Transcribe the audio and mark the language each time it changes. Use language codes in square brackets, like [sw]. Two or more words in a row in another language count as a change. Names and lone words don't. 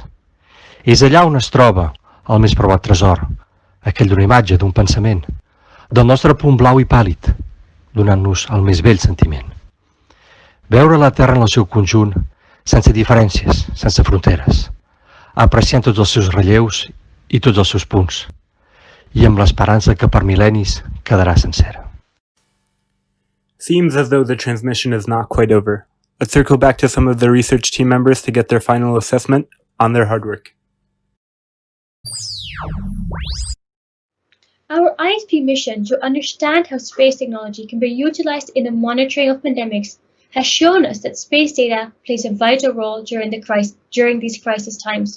[ca] És allà on es troba el més preuat tresor, aquell d'una imatge, d'un pensament, del nostre punt blau i pàl·lid, donant-nos el més vell sentiment. Veure la Terra en el seu conjunt, sense diferències, sense fronteres, apreciant tots els seus relleus i tots els seus punts, i amb l'esperança que per mil·lennis quedarà sencera. [en] Seems as though the transmission is not quite over. Let's circle back to some of the research team members to get their final assessment on their hard work. Our ISP mission to understand how space technology can be utilized in the monitoring of pandemics has shown us that space data plays a vital role during these crisis times.